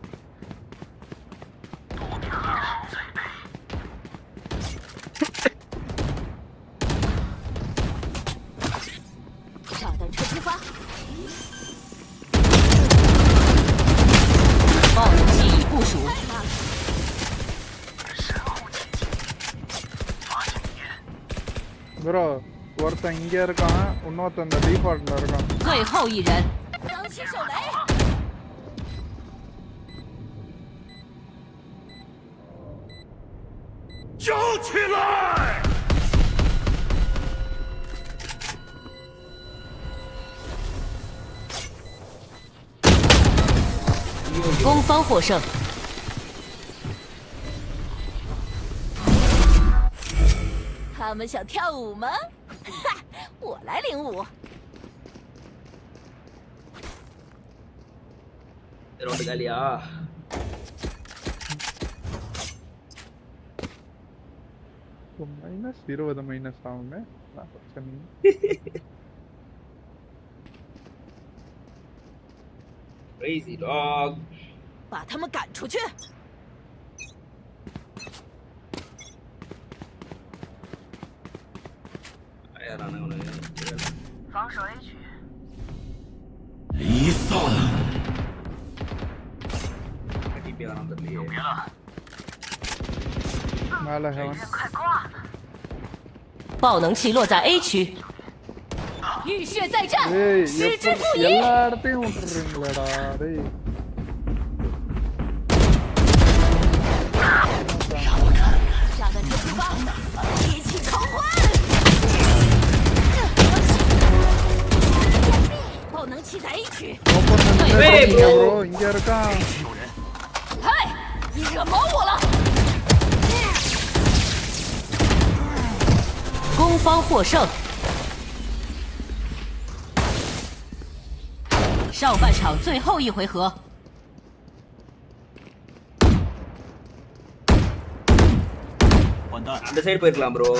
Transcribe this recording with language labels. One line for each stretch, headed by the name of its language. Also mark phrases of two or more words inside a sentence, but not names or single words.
Chinese: 炸弹车出发，爆能器已部署。
Tamil: ப்ரோ ஒருத்தன் இங்க இருக்கான் இன்னொருத்தன் இந்த டிஃபால்ட்ல இருக்கான்
Chinese: 最后一人，当心手雷！叫起来！攻方获胜。他们想跳舞吗？哈，我来领舞。
Tamil: 这round காலியா மைனஸ் 20 மைனஸ் ஆகுமே பிரச்சனை
English: crazy dog
Chinese: 把他们赶出去。防守 A 区。离散。有别了。
Tamil: மேல heaven
Chinese: 快挂了。 爆能器落在 A 区。浴血再战，矢志不移。
Tamil: எல்லா இடத்தையும் விட்டுறீங்களேடா டேய்
Chinese: 炸弹车出发，一起狂欢！爆能器在 A 区。
Tamil: bro இங்க இருக்கான்
Chinese: 嗨，你惹毛我了！ 攻方获胜。上半场最后一回合。
Tamil: அந்த சைடு போயிருக்கலாம் ப்ரோ.